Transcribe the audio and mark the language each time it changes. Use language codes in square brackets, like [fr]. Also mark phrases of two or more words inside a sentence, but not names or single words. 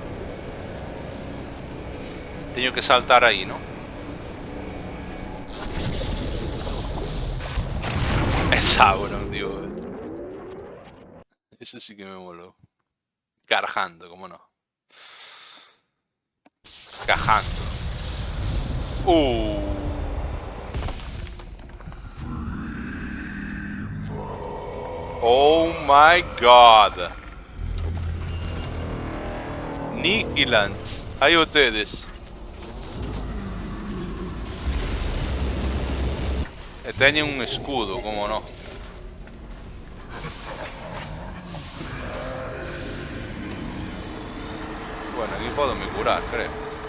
[gl] Teño que saltar aí, ¿no? É Sauron, tío. [es] Ese sí que me moló. Carjando, como no. Cajando. [en] Oh my god. [gl] Nikiland. Aí o tedes. E teñen un escudo, como no. Bueno, aquí podo me curar, creo.